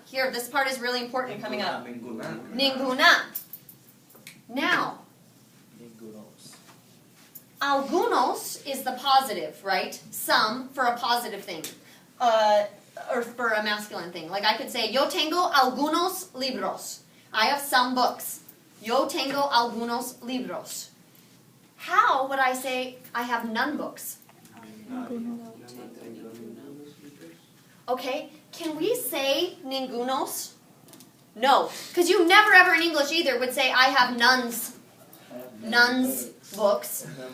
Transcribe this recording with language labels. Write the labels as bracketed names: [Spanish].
[English] Here, this part is really important coming up. Ninguna. Now, algunos is the positive, right? Some for a positive thing. Or for a masculine thing. Like I could say, [Spanish] yo tengo algunos libros. [English] I have some books. [Spanish] Yo tengo algunos libros. [English] How would I say I have none books? Okay, can we say ningunos? No, because you never ever in English either would say I have none's books.